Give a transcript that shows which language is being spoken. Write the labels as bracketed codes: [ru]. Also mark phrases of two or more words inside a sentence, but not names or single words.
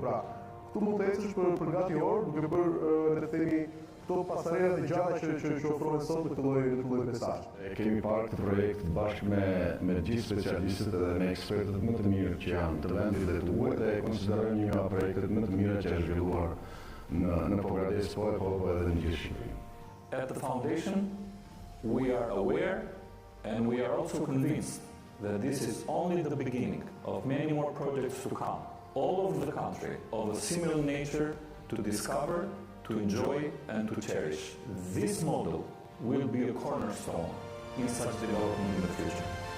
[sq] Pra, këtu mund të ecësh për gati orë, duke bërë le të themi këto pasarerat e gjata që ofrohen sot në këtë lloj mesazhi. Kemi parë këtë projekt bashkë me gjithë specialistët dhe me ekspertët më të mirë që janë të vendit dhe të huaj dhe konsiderojmë një nga projektet më të mira që është zhvilluar në Pogradec, po edhe në gjithë Shqipërinë. [en] At the foundation, we are aware and we are also convinced that this is only the beginning of many more projects to come, all over the country, of a similar nature, to discover, to enjoy and to cherish. This model will be a cornerstone in such development in the future.